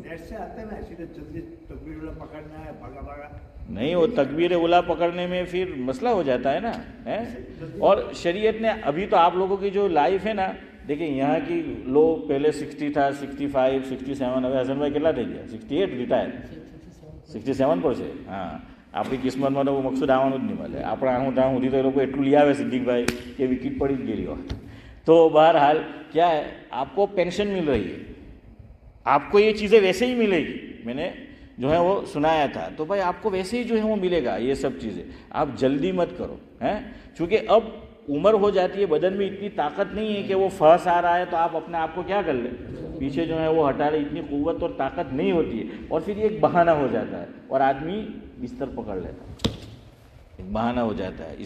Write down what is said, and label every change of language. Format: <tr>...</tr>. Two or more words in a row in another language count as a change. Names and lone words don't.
<ur>نہیں وہ تکبیر اولیٰ پکڑنے میں پھر مسئلہ ہو جاتا ہے نا، اور شریعت نے ابھی تو آپ لوگوں کی جو لائف ہے نا، دیکھیں یہاں کی لو پہلے 60 تھا، 65 67، ابھی حسن بھائی کتنا دے گیا 68 ریٹائر 67 پر છે।</ur> <gu>હા આપણી કિસ્મતમાં તો મકસૂદ આવવાનું જ નહીં મળે, આપણે આવું ત્યાં સુધી તો એ લોકો એટલું લઈ આવે સિદ્દીકભાઈ કે વિકેટ પડી જ ગયેલી હોય।</gu> <ur>تو بہرحال کیا ہے آپ کو پینشن مل رہی ہے، آپ کو یہ چیزیں ویسے ہی ملے گی، میں نے جو ہے وہ سنایا تھا، تو بھائی آپ کو ویسے ہی جو ہے وہ ملے گا یہ سب چیزیں، آپ جلدی مت کرو ہیں، چونکہ اب عمر ہو جاتی ہے، بدن میں اتنی طاقت نہیں ہے کہ وہ فاس آ رہا ہے تو آپ اپنے آپ کو کیا کر لیں، پیچھے جو ہے وہ ہٹا لیں، اتنی قوت اور طاقت نہیں ہوتی ہے، اور پھر یہ ایک بہانہ ہو جاتا ہے اور آدمی بستر پکڑ لیتا ہے، ایک بہانہ ہو جاتا ہے۔</ur>